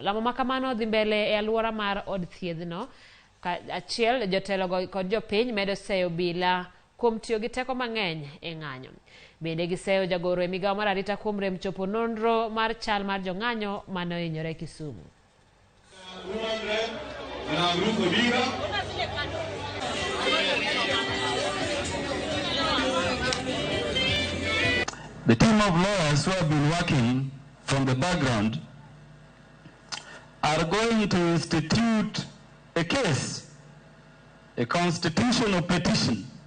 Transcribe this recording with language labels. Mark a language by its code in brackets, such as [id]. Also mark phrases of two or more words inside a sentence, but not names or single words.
[luo] Lamo ma kamano dhi mbele e alwora mar od thiedhno. Achiel jotelogo kod jopiny medo seyo bila kuom tiyo gi teko mang'eny e ng'anyo. Bende giseyo jagoro e migawo mar arita kuom rem chopo nonro mar chal mar jong'anyo mane ohinyore Kisumu. [en] The team of lawyers who have been working from the background are going to institute a case, a constitutional petition